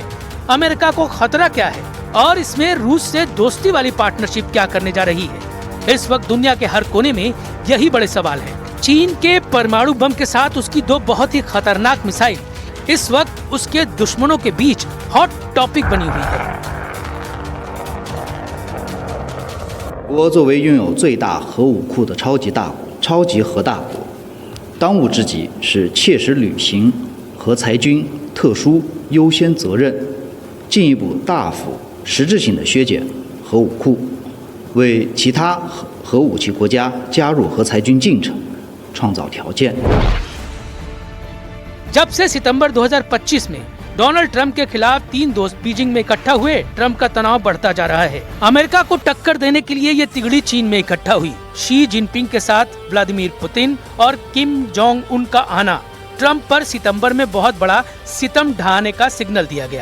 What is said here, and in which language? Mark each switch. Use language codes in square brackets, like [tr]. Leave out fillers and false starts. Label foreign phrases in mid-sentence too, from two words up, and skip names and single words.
[hi] अमेरिका को खतरा क्या है? और इसमें रूस से दोस्ती वाली पार्टनरशिप क्या करने जा रही है? इस वक्त दुनिया के हर कोने में यही बड़े सवाल हैं। चीन के परमाणु बम के साथ उसकी दो बहुत ही खतरनाक मिसाइल इस वक्त उसके दुश्मनों के बीच [en] hot topic [hi] बनी हुई है। [zh] 我作为拥有最大核武库的超级大国、超级核大国，当务之急是切实履行核裁军特殊优先责任，进一步大幅实质性的削减核武库，为其他核武器国家加入核裁军进程创造条件。 [hi] जब से सितंबर 2025 में डोनाल्ड ट्रंप के खिलाफ 3 दोस्त बीजिंग में इकट्ठा हुए, ट्रंप का तनाव बढ़ता जा रहा है। अमेरिका को टक्कर देने के लिए ये तिगड़ी चीन में इकट्ठा हुई। शी जिनपिंग के साथ व्लादिमीर पुतिन और किम जोंग उन का आना ट्रंप पर सितंबर में बहुत बड़ा सितम ढाने का सिग्नल दिया गया।